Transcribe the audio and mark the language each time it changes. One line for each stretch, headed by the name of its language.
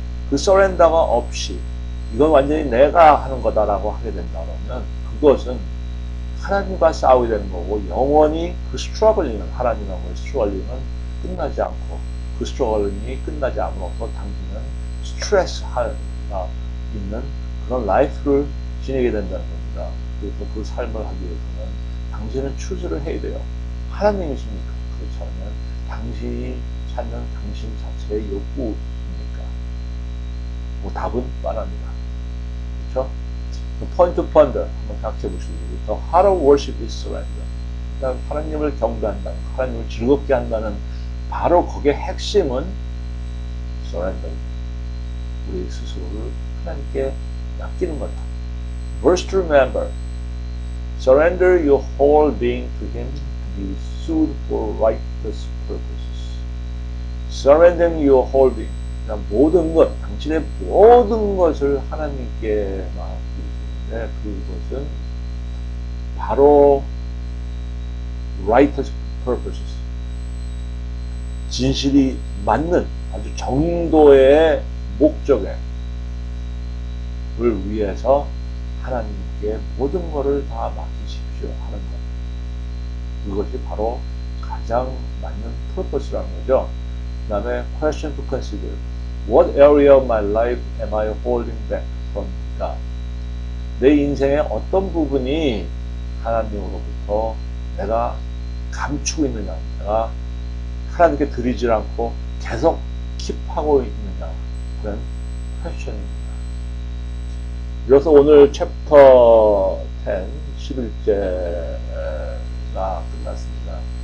Korean: 그 서렌더가 없이 이건 완전히 내가 하는 거다라고 하게 된다면 그것은 하나님과 싸우게 되는 거고 영원히 그 스트러글링은 하나님하고의 스트러글링은 끝나지 않고 그 스트러글링이 끝나지 않으로써 당신은 스트레스가 있는 그런 라이프를 지내게 된다는 겁니다. 그래서 그 삶을 하기 위해서는 당신은 추스를 해야 돼요. 하나님이십니까? 그렇지 않으면 당신이 찾는 당신 자체의 욕구입니까? 뭐 답은 뻔합니다. 그렇죠?
English: point to ponder
Korean: 한번 생각해 보시고
English: The heart of worship is surrender.
Korean: 하나님을 경배한다는, 하나님을 즐겁게 한다는 바로 거기에 핵심은
English: surrender.
Korean: 우리 스스로를 하나님께 맡기는 거다.
English: Verse to remember. Surrender your whole being to Him to be sued for righteous purposes. Surrendering your whole being.
Korean: 모든 것, 당신의 모든 것을 하나님께 맡기는데 그것은 바로 righteous purposes. 진실이 맞는 아주 정도의 목적을 위해서 하나님께 모든 것을 다 맡기십시오 하는 것. 그것이 바로 가장 맞는 purpose라는 거죠. 그 다음에
English: question to consider. What area of my life am I holding back from God?
Korean: 내 인생의 어떤 부분이 하나님으로부터 내가 감추고 있느냐, 내가 하나님께 드리지 않고 계속 킵하고 있느냐, 그런 question입니다. 그래서 오늘 챕터 10, 11제가 끝났습니다.